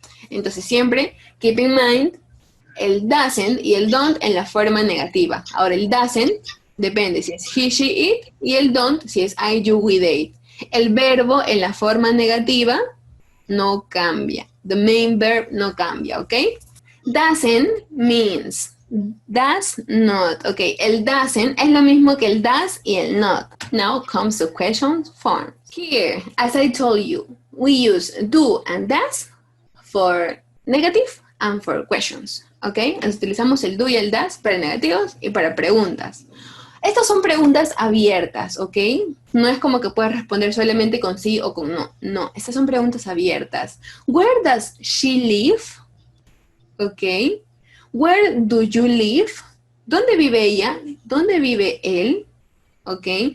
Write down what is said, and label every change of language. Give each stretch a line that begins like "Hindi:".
Spanish: Entonces siempre,
English: keep in mind,
Spanish: el doesn't y el don't en la forma negativa. Ahora el doesn't depende si es he, she, it, y el don't si es I, you, we, they. El verbo en la forma negativa no cambia.
English: The main verb
Spanish: no cambia, ¿ok?
English: Doesn't means does not, ¿ok?
Spanish: El doesn't es lo mismo que el does y el not.
English: Now comes the question form. Here, as I told you, we use do and does for negative and for questions, ¿ok?
Spanish: Entonces, utilizamos el do y el does para negativos y para preguntas. Estas son preguntas abiertas, ¿ok? No es como que puedas responder solamente con sí o con no. No, estas son preguntas abiertas.
English: Where does she live?
Spanish: ¿Ok?
English: Where do you live?
Spanish: ¿Dónde vive ella? ¿Dónde vive él? ¿Ok?